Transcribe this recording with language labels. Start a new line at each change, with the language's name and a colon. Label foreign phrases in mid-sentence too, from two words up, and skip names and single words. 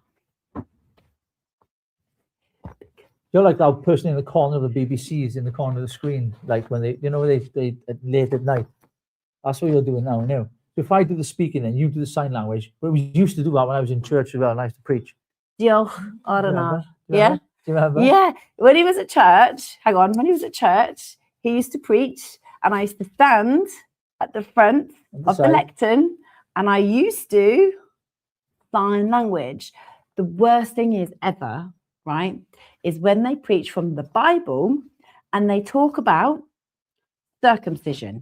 English: You're like that person in the corner of the BBC's in the corner of the screen, like when they late at night. That's what you're doing now. So if I do the speaking and you do the sign language, but we used to do that when I was in church as well, and I used to preach.
Welsh: Diolch ar yna.
English: Yeah. Do you remember? Yeah. When he was at church, when he was at church, he used to preach, and I used to stand at the front of the lectern, and I used to sign language. The worst thing is ever, right, is when they preach from the Bible and they talk about circumcision.